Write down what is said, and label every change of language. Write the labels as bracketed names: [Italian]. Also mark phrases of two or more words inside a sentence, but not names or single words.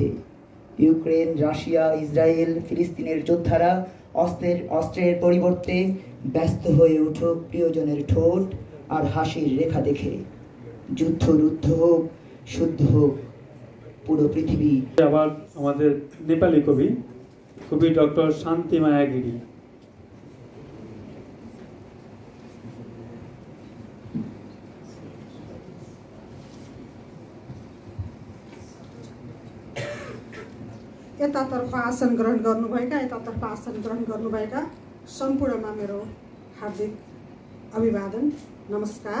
[Bangla] ইউক্রেন, রাশিয়া, ইসরায়েল, ফিলিস্তিনের যোদ্ধারা অস্ত্রের পরিবর্তে ব্যস্ত হয়ে উঠুক প্রিয়জনের ঠোঁট আর হাসির রেখা দেখে। যুদ্ধ রুদ্ধ হোক, শুদ্ধ হোক পুরো পৃথিবী। আবার আমাদের নেপালি কবি ডক্টর শান্তিমায়া গিরি। [Nepali] यतातर्फ आसन ग्रहण गर्नुभएका, यतातर्फ आसन ग्रहण गर्नुभएका सम्पूर्णमा मेरो हार्दिक अभिवादन, नमस्कार।